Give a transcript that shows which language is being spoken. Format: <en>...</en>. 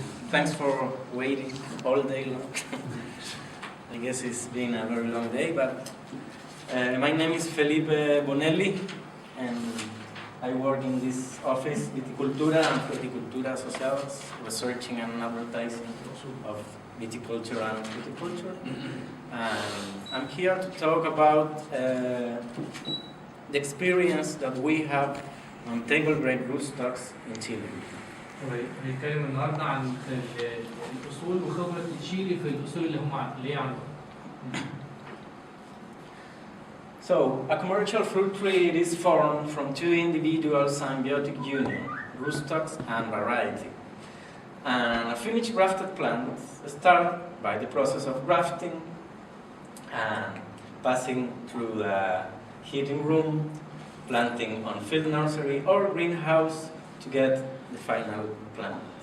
<en>Thanks for waiting all day long. I guess it's been a very long day, but my name is Felipe Bonelli, and I work in this office, Viticultura and Fruticultura Asociados, researching and advertising of viticulture and fruticulture. I'm here to talk about the experience that we have on table grape rootstocks in Chile.</en> <ar>هنتكلم النهارده عن الأصول وخبرة تشيلي في الأصول اللي هي عندهم.</ar> <en>So, a commercial fruit tree is formed from two individual symbiotic unions, rootstocks and variety. And a finished grafted plant starts by the process of grafting and passing through the heating room, planting on field nursery or greenhouse to get the final plant.</en>